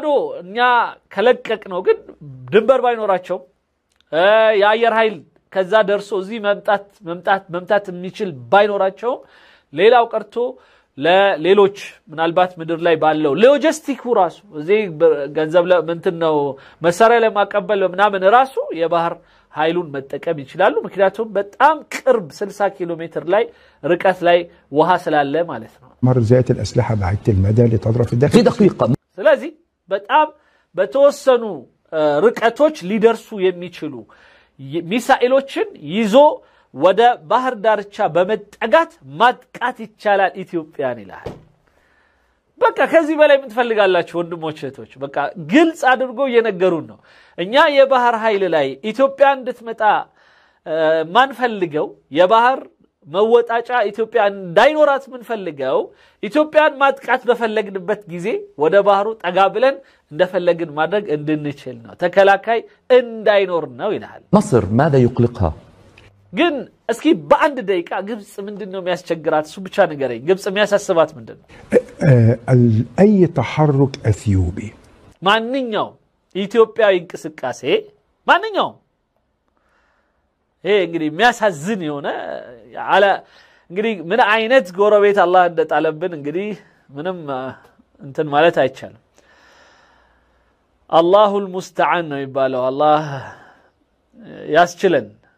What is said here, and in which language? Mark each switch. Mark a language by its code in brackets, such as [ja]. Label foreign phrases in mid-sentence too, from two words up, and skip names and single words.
[am] እኛ ከለቀቅ ነው ግን ድንበር ባይኖራቸው የአየር ኃይል ከዛ ደርሶ እዚህ መምጣት የሚችል ባይኖራቸው ሌላው ቀርቶ ለሌሎች ምናልባት ምድር ላይ ባለው ሎጂስቲኩ ራሱ እዚህ ገንዘብ ለምንትን ነው መሳሪያ ለማቀበል ምናምን ራሱ የባህር ኃይሉን መጠቀም ይችላሉ ምክንያቱም በጣም ቅርብ 60 ኪሎ ሜትር ላይ ርቀት ላይ ውሃ ስላለ ማለት ነው [ar] مر ذات الأسلحة بعيدة المدى لتضرب في الداخل في دقيقة [am] ስለዚህ በጣም በተወሰኑ ርቀቶች ሊደርሱ የሚችሉ ሚሳኤሎችን ይዞ ወደ ባህር ዳርቻ በመጠጋት ማጥቃት ይቻላል ኢትዮጵያን ይላል በቃ ከዚህ በላይ ምን ትፈልጋላችሁ ወንድሞች እህቶች በቃ ግልጽ አድርጎ እየነገሩን ነው እኛ የባህር ኃይል ላይ ኢትዮጵያ እንድትመጣ ማን ፈልገው የባህር መወጣጫ ኢትዮጵያ እንዳይኖራት ምን ፈልገው ኢትዮጵያን ማጥቃት በፈለግንበት ጊዜ ወደ ባህሩ ጠጋ ብለን እንደፈለግን ማድረግ እንድንችል ነው ተከላካይ እንዳይኖር ነው ይላል [ar] مصر ماذا يقلقها [am] ግን እስኪ በአንድ ደቂቃ ግብጽ ምንድነው የሚያስቸግራት እሱ ብቻ ንገረኝ ግብጽ የሚያሳስባት ምንድነው [ar] أي تحرك أثيوبي [am] ማንኛው ኢትዮጵያዊ እንቅስቃሴ ማንኛው ይሄ እንግዲህ የሚያሳዝን የሆነ አለ እንግዲህ ምን አይነት ጎረቤት አላህ እንደጣለብን እንግዲህ ምንም እንትን ማለት አይቻልም [ar] الله المستعان [am] ነው ይባላል አላህ ያስችለን